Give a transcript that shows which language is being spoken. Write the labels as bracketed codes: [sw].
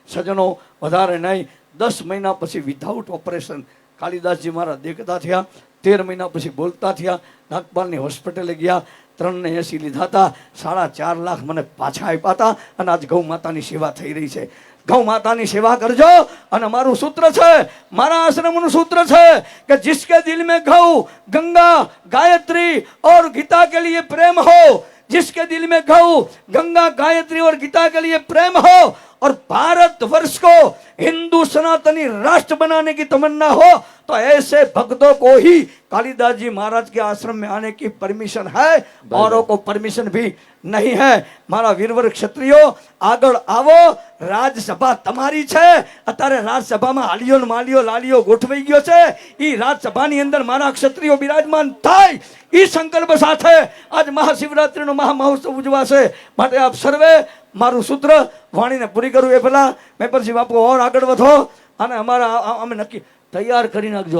[gu] સજ્જનો, વધારે નહીં. 10 મહિના પછી વિધાઉટ ઓપરેશન કાલિદાસજી મારા દેખતા થયા. 13 મહિના પછી બોલતા થયા. નાગપાલની હોસ્પિટલે ગયા. 3,80,000 લીધા હતા. 4.5 લાખ મને પાછા આપ્યા હતા અને આજ ગૌ માતાની સેવા થઈ રહી છે. ગૌ માતાની સેવા કરજો. અને મારું સૂત્ર છે, મારા આશ્રમનું સૂત્ર છે કે [hi] जिसके दिल में गौ, गंगा, गायत्री और गीता के लिए प्रेम हो, जिसके दिल में गौ, गंगा, गायत्री और गीता के लिए प्रेम हो और भारत वर्ष को हिंदू सनातनी राष्ट्र बनाने की तमन्ना हो तो ऐसे भक्तों को ही कालिदास जी महाराज के आश्रम में आने की परमिशन है, औरों को परमिशन भी नहीं है. [gu] મારા વીરવર ક્ષત્રિયો, આગળ આવો. રાજસભા તમારી છે. અત્યારે રાજસભામાં હાલીઓ ને માલીઓ લાલીઓ ગોઠવાઈ ગયો છે. એ રાજસભાની અંદર મારા ક્ષત્રિયો બિરાજમાન થાય એ સંકલ્પ સાથે આજ મહાશિવરાત્રીનો મહામહોત્સવ ઉજવાશે. માટે આપ સર્વે મારું સૂત્ર વાણીને પૂરી કરું એ પહેલા મેપરજી બાપુ ઓર આગળ વધો અને અમારા અમે નક્કી તૈયાર કરી નાખજો.